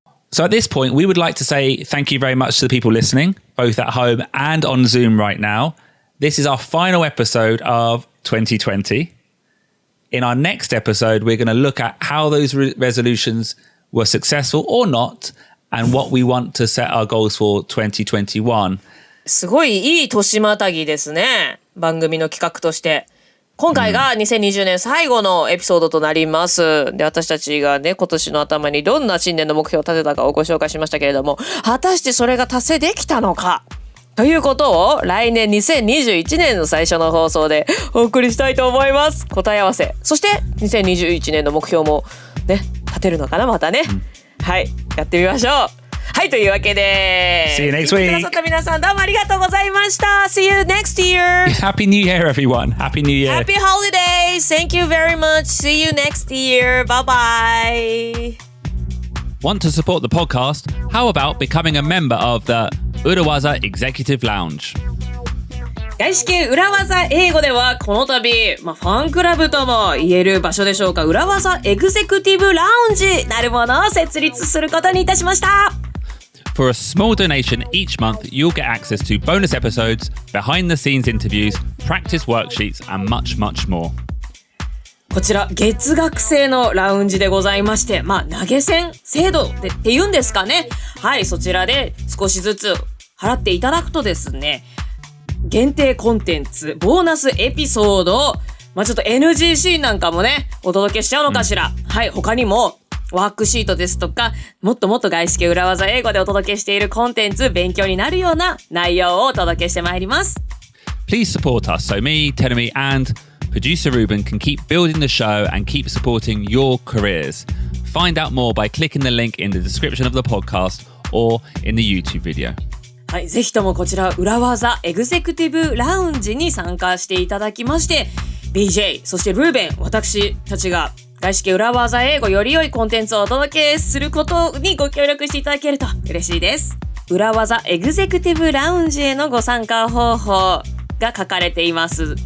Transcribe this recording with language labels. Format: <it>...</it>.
<en>So at this point, we would like to say thank you very much to the people listening, both at home and on Zoom right now. This is our final episode of 2020. In our next episode, we're going to look at how those resolutions were successful or not, and what we want to set our goals for 2021.</en> <ja>すごいいい年またぎですね。番組の企画として。今回が2020年最後のエピソードとなります。で、私たちがね、今年の頭にどんな新年の目標を立てたかをご紹介しましたけれども、果たしてそれが達成できたのかということを来年2021年の最初の放送でお送りしたいと思います。答え合わせ。そして2021年の目標もね、立てるのかな、またね。はい、やってみましょう。はい、というわけで</ja> <en>See you next week.</en> <ja>聞いてくださった皆さんどうもありがとうございました。</ja> <en>See you next year. Happy New Year, everyone. Happy New Year. Happy holidays. Thank you very much. See you next year. Bye bye. Want to support the podcast? How about becoming a member of the Urowaza Executive Lounge?</en> <ja>外資系裏技英語ではこの度、ファンクラブとも言える場所でしょうか、裏技エグゼクティブラウンジなるものを設立することにいたしました。</ja> <en>For a small donation each month, you'll get access to bonus episodes, behind-the-scenes interviews, practice worksheets, and much, much more.</en> <ja>こちら月額制のラウンジでございまして、投げ銭制度っていうんですかね。はい、そちらで少しずつ払っていただくとですね、限定コンテンツ、ボーナスエピソード、ちょっと NG シーンなんかもね、お届けしちゃうのかしら。はい、他にもワークシートですとか、もっともっと外資系裏技英語でお届けしているコンテンツ、勉強になるような内容をお届けしてまいります。</ja> <en>Please support us so me, Tenami, and producer Ruben can keep building the show and keep supporting your careers. Find out more by clicking the link in the description of the podcast or in the YouTube video.</en> <ja>はい、ぜひともこちら裏技エグゼクティブラウンジに参加していただきまして、BJ、そしてルーベン、私たちが外資系裏技英語より良いコンテンツをお届けすることにご協力していただけると嬉しいです。裏技エグゼクティブラウンジへのご参加方法が書かれています。</ja>